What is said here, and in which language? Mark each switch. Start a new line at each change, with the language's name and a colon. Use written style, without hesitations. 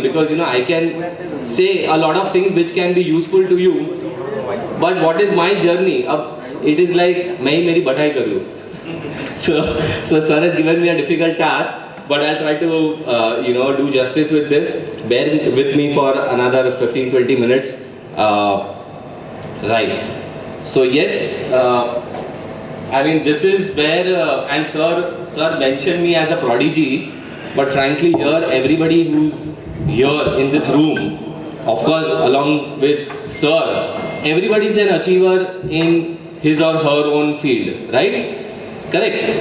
English: Because I can say a lot of things which can be useful to you, but what is my journey? It is like
Hindi: मैं ही मेरी बढ़ाई करूँ.
English: So sir has given me a difficult task, but I'll try to do justice with this. Bear with me for another 15-20 minutes. Right. So yes. I mean, this is where, and sir mentioned me as a prodigy, but frankly here, everybody who's here in this room, of course, along with sir, everybody is an achiever in his or her own field, right? Correct?